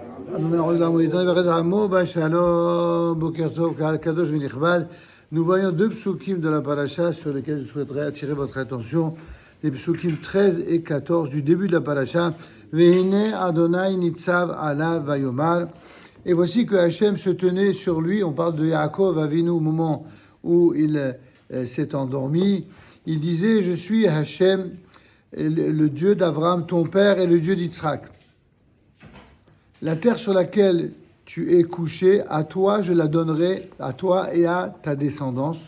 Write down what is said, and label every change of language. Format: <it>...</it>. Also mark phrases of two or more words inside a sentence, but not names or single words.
<fr>Nous voyons deux psukim de la paracha sur lesquels je souhaiterais attirer votre attention. Les psukim 13 et 14 du début de la paracha.</fr> <he>Vehine Adonai nitzav alav vayomar.</he> <fr>Et voici que Hachem se tenait sur lui. On parle de Yaakov Avinu au moment où il s'est endormi. Il disait, je suis Hachem, le Dieu d'Abraham, ton père, et le Dieu d'Yitzhak. La terre sur laquelle tu es couché, à toi je la donnerai, à toi et à ta descendance.</fr>